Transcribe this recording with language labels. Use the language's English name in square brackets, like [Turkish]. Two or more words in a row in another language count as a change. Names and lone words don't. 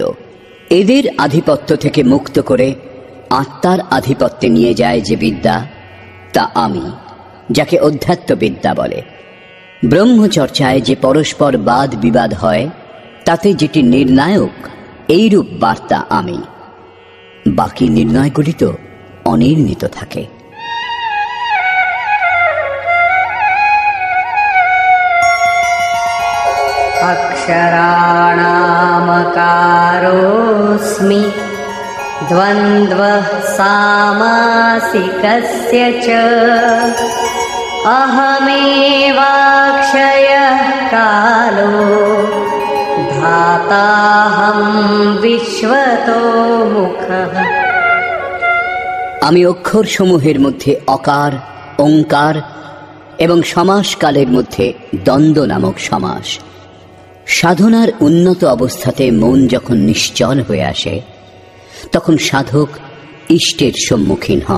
[Bangla] এদের আধিপত্য থেকে মুক্ত করে আত্মার আধিপত্যে নিয়ে যায় যে বিদ্যা, তা আমি, যাকে অধ্যাত্ম বিদ্যা বলে। ব্রহ্মচর্চায় যে পরস্পর বাদ বিবাদ হয়, তাতে যেটি নির্ণায়ক, এইরূপ বার্তা আমি। বাকি নির্ণয়গুলি তো অনির্ণিত থাকে। [Sanskrit] अक्षराणामकारोऽस्मि द्वन्द्वः सामासिकस्य च अहमेवाक्षयः कालो धाताहं विश्वतो मुखः। [Bangla] আমি অক্ষর সমূহের মধ্যে অকার, ওঙ্কার এবং সমাসকালের মধ্যে দ্বন্দ্ব নামক সমাস। সাধনার উন্নত অবস্থাতে মন যখন নিশ্চল হয়ে আসে, তখন সাধক ইষ্টের সম্মুখীন হন।